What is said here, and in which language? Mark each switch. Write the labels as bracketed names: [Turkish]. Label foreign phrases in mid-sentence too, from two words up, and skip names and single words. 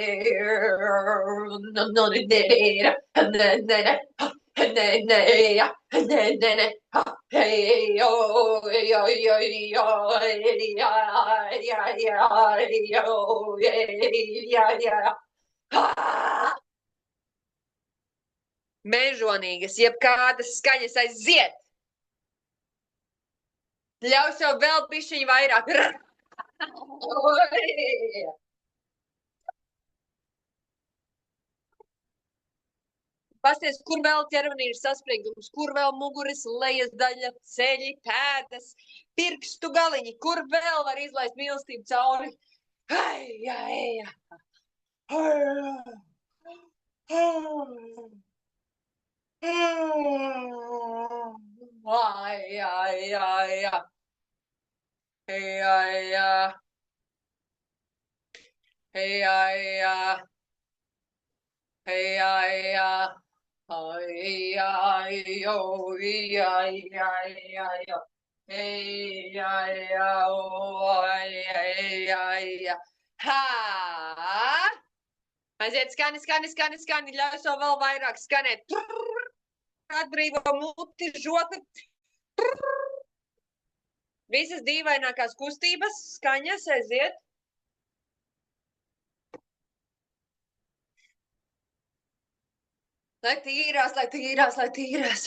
[Latvian] No, no, ne, ne, ne, ne, ne, ne, ya, ne, ne, ne. Hey, yo, yo, yo, yo, ya, ya, ya, yo, ya, ya. Mežonīgas, jebkādas skaņas aiziet! Ļauj sev vēl pišķiņu vairāk. Pasties, kur vēl ķermenī ir saspringums, kur vēl muguras lejas daļa, ceļi, pēdas, pirkstu galiņi, kur vēl var izlaist mīlestību cauri. Ai, ai, ai. Ai, ai, ai, ai. Hey, ai, ai. Hey, ai, ai. Hey, ai, ai. Ay, ay, oh, ay, ay, ay, ay, oh. Ay, ay, oh, ay, ay, ay, ay. Ha! Aiziet, skani, skani, skani, skani, ļauj sev vēl vairāk skanēt. Atbrīvo muti, žokli. Visas dīvainākās kustības, skaņas, aiziet. Lai tīrās, lai tīrās, lai tīrās.